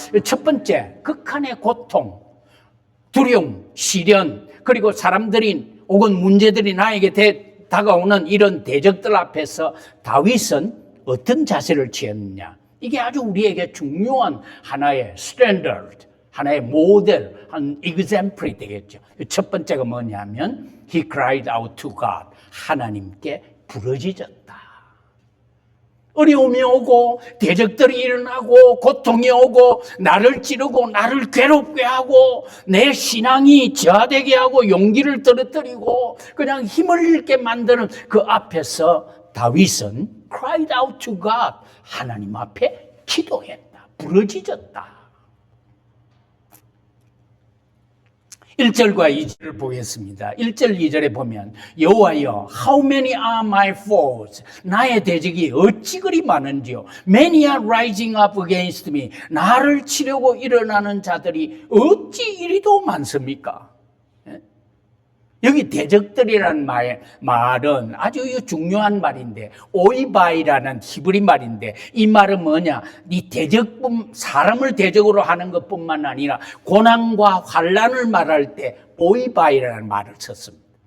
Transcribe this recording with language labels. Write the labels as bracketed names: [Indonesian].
[Korean] 첫 번째, 극한의 고통, 두려움, 시련, 그리고 사람들이 혹은 문제들이 나에게 다가오는 이런 대적들 앞에서 다윗은 어떤 자세를 취했느냐? 이게 아주 우리에게 중요한 하나의 스탠더드, 하나의 모델, 한 example이 되겠죠. 첫 번째가 뭐냐면 [English] He cried out to God. [Korean] 하나님께 부르짖었다. 어려움이 오고 대적들이 일어나고 고통이 오고 나를 찌르고 나를 괴롭게 하고 내 신앙이 저하되게 하고 용기를 떨어뜨리고 그냥 힘을 잃게 만드는 그 앞에서 다윗은 [English] cried out to God. [Korean] 하나님 앞에 기도했다. 부르짖었다. 1절과 2절을 보겠습니다. 1절, 2절에 보면 여호와여, [English] how many are my foes? [Korean] 나의 대적이 어찌 그리 많은지요. [English] Many are rising up against me. [Korean] 나를 치려고 일어나는 자들이 어찌 이리도 많습니까? 여기 대적들이라는 말은 아주 중요한 말인데 오이바이라는 히브리 말인데 이 말은 뭐냐? 이 사람을 대적으로 하는 것뿐만 아니라 고난과 환난을 말할 때 오이바이라는 말을 썼습니다.